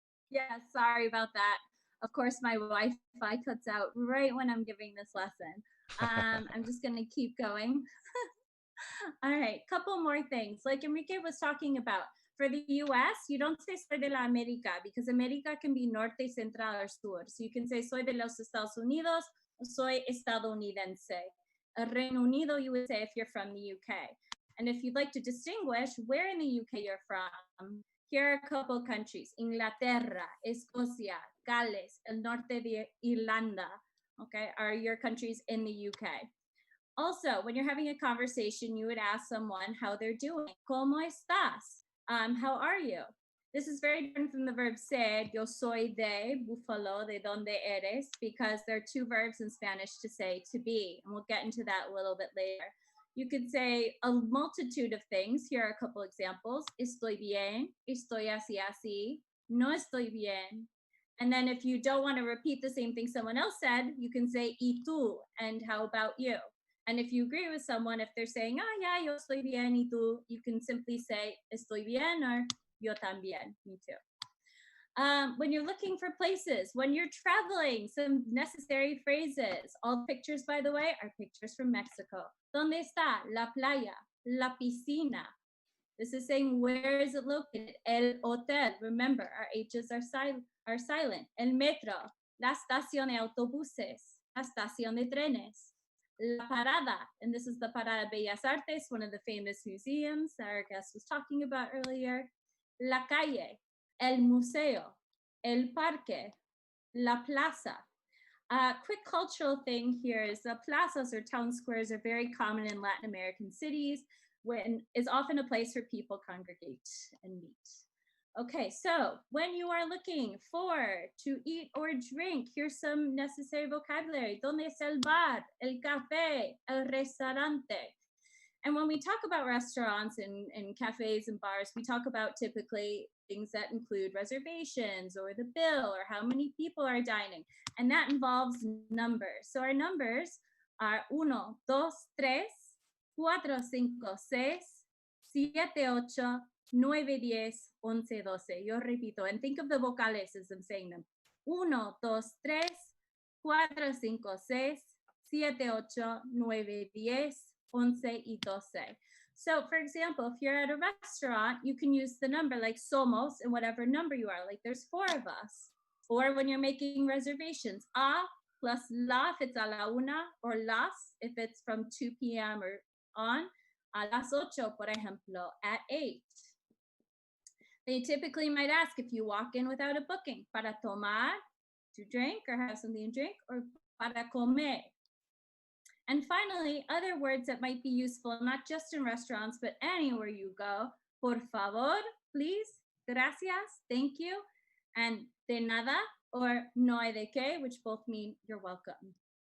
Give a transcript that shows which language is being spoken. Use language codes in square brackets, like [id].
[en] Yeah, sorry about that. Of course, my Wi-Fi cuts out right when I'm giving this lesson. I'm just going to keep going. All right, couple more things. Like Enrique was talking about, for the US, you don't say [es] soy de la América [en] because América can be norte, central, or sur. So you can say [es] soy de los Estados Unidos, [en] or [es] soy estadounidense. Reino Unido, [en] you would say if you're from the UK. And if you'd like to distinguish where in the UK you're from, here are a couple countries: Inglaterra, Escocia, Gales, el norte de Irlanda, okay, are your countries in the UK. Also, when you're having a conversation, you would ask someone how they're doing. [es] ¿Cómo estás? [en] How are you? This is very different from the verb ser. [es] Yo soy de Buffalo, de donde eres, [en] because there are two verbs in Spanish to say to be, and we'll get into that a little bit later. You could say a multitude of things. Here are a couple examples. [es] Estoy bien, estoy así, así, no estoy bien. [en] And then if you don't want to repeat the same thing someone else said, you can say [es] y tú, [en] and how about you? And if you agree with someone, if they're saying, yeah, [es] yo estoy bien, y tú, [en] you can simply say, [es] estoy bien, [en] or [es] yo también, [en] me too. When you're looking for places, when you're traveling, some necessary phrases. All pictures, by the way, are pictures from Mexico. [es] ¿Dónde está? La playa, la piscina. [en] This is saying, where is it located? [es] El hotel. [en] Remember, our H's are silent. [es] El metro, la estación de autobuses, la estación de trenes. [en] La Parada, and this is the Parada Bellas Artes, one of the famous museums our guest was talking about earlier. [es] La Calle, El Museo, El Parque, La Plaza. [en] Quick cultural thing here is the plazas or town squares are very common in Latin American cities, when is often a place where people congregate and meet. Okay, so when you are looking for to eat or drink, here's some necessary vocabulary. [es] ¿Dónde está el bar, el café, el restaurante? [en] And when we talk about restaurants and cafes and bars, we talk about typically things that include reservations or the bill or how many people are dining. And that involves numbers. So our numbers are 1, 2, 3, 4, 5, 6, 7, 8, 9, 10, 11, 12. [es] Yo repito, [en] and think of the vocales as I'm saying them. 1, 2, 3, 4, 5, 6, 7, 8, 9, 10, 11, [es] y 12. [en] So, for example, if you're at a restaurant, you can use the number like [es] somos [en] and whatever number you are. Like there's 4 of us. Or when you're making reservations, a plus la if it's a la una, or las if it's from 2 p.m. or on, [es] a las 8, por ejemplo, [en] at 8. They typically might ask if you walk in without a booking, [es] para tomar, [en] to drink or have something to drink, or [es] para comer. [en] And finally, other words that might be useful, not just in restaurants, but anywhere you go. [es] Por favor, [en] please, [es] gracias, [en] thank you, and [es] de nada, [en] or [es] no hay de qué, [en] which both mean you're welcome.